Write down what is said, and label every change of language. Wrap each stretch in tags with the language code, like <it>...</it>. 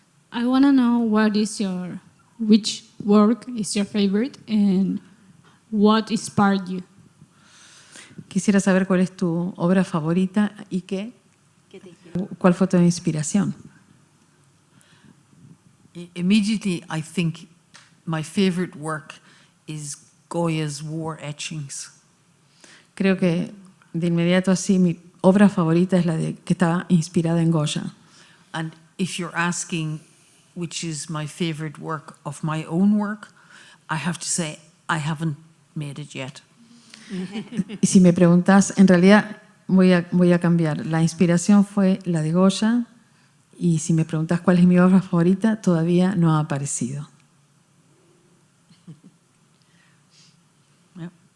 <en>I want to know which work is your favorite and what inspired you?</en> <es>Quisiera saber cuál es tu obra favorita y cuál fue tu inspiración.</es> <en>Immediately, I think my favorite work is Goya's war etchings.</en> <es>Creo que de inmediato así mi obra favorita es la que estaba inspirada en Goya.</es> <en>And if you're asking which is my favorite work of my own work, I have to say I haven't made it yet.</en> <es>Y si me preguntas, en realidad voy a cambiar. La inspiración fue la de Goya y si me preguntas cuál es mi obra favorita, todavía no ha aparecido.</es> <en>Yep.</en>